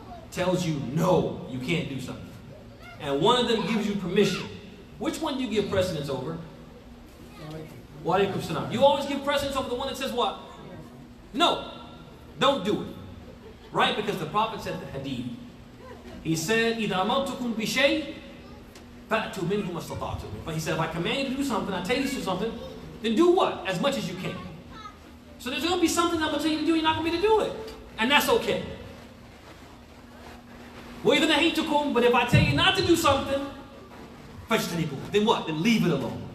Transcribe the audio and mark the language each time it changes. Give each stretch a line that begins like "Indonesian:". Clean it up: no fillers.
English: Tells you no, you can't do something. And one of them gives you permission. Which one do you give precedence over? Wa alaykum salam. You always give precedence over the one that says what? No, don't do it. Right? Because the Prophet said the hadith. He said,
Arabic: إِذَا أَمَرْتُكُمْ بِشَيْءٍ فَأْتُوا مِنْهُ مَا اسْتَطَعْتُمْ.
English: But he said, if I command you to do something, I tell you to do something, then do what? As much as you can. So there's going to be something I'm going to tell you to do, you're not going to be able to do it. And that's okay.
Arabic: وَإِذَا نَهِيتُكُمْ,
English: but if I tell you not to do something,
Arabic: فَاجْتَنِبُوهُ,
English: then what? Then leave it alone.